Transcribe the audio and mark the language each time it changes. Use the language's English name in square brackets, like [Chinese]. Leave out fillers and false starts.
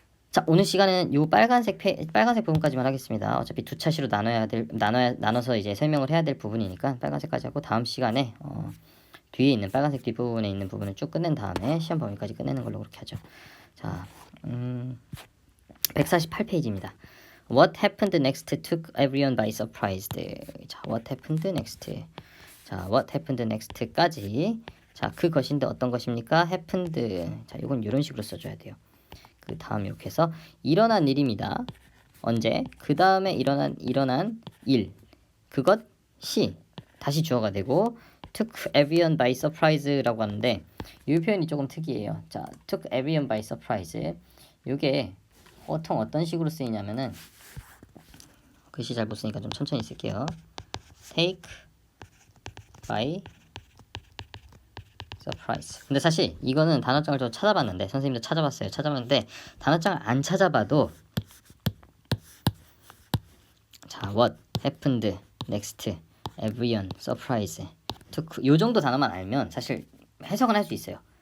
[Korean] 자, 오늘 시간은 요 빨간색 부분까지만 하겠습니다. 어차피 두 차시로 나눠서 이제 설명을 해야 될 부분이니까 빨간색까지 하고 다음 시간에 뒤에 있는 빨간색 뒷부분에 있는 부분을 쭉 끝낸 다음에 시험 범위까지 끝내는 걸로 그렇게 하죠. 자, 148페이지입니다. [English] What happened next took everyone by surprise. 자, what happened next. 자, what happened next까지. [Korean] 자, 그것인데 어떤 것입니까? [English] happened. [Korean] 자, 이건 이런 식으로 써줘야 돼요. 그 다음 이렇게 해서 일어난 일입니다. 언제? 그 다음에 일어난 일. 그것이 다시 주어가 되고 [English] took everyone by surprise [Korean] 라고 하는데 이 표현이 조금 특이해요. [English] 자, took everyone by surprise. [Korean] 이게 보통 어떤 식으로 쓰이냐면은 글씨 잘 못 쓰니까 좀 천천히 쓸게요. [English] take by surprise. [Korean] 근데 사실 이거는 단어장을 좀 찾아봤는데 선생님도 찾아봤는데 단어장을 안 찾아봐도 자, [English] what happened next, [Korean] everyone, surprise, took 요 정도 단어만 알면 사실 해석은 할 수 있어요.